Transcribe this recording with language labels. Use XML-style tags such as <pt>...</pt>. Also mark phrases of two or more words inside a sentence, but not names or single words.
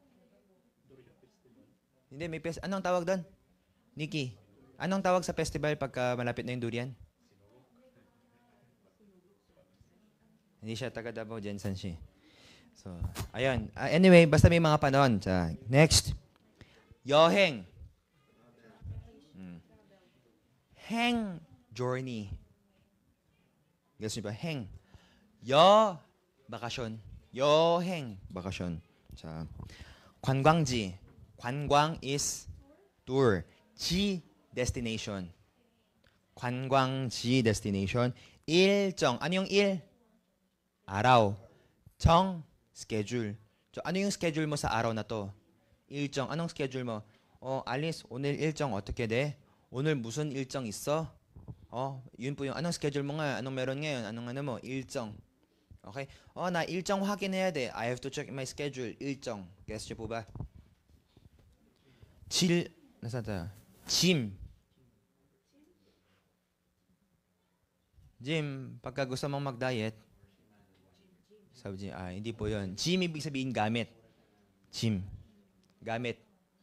<tl>Hindi, may anong tawag doon? Nikki, anong tawag sa festival pagka malapit na yung durian? Hindi siya taga Davao, Jensen siya. So, ayun. Anyway, basta may mga panahon. Next.</tl> <ko>여행. 행, journey.</ko> <tl>Guess niyo ba? 행. bakasyon.</tl> <ko>여행, bakasyon. 자, 관광지.</ko> <en>관광 is tour. 지, destination.</en> <ko>관광지, destination. 일정.</ko> <tl>ano yung araw. 정, schedule. So, ano yung schedule mo sa araw na to? 일정. anong schedule mo? Alice,</tl> <ko>오늘 일정 어떻게 돼? 오늘 무슨 일정 있어?</ko> <tl>yun po yung anong schedule mo nga? Anong meron ngayon? Anong mo?</tl> <ko>일정. Okay? 나 일정 확인해야 돼.</ko> <en>I have to check my schedule.</en> <tl>일정. Guess nyo po ba? nasaan tayo? Gym. Gym, pagka gusto mong mag-diet, sabi niya, hindi po yun. Gym, ibig sabihin gamit. Gym. gamit.</tl>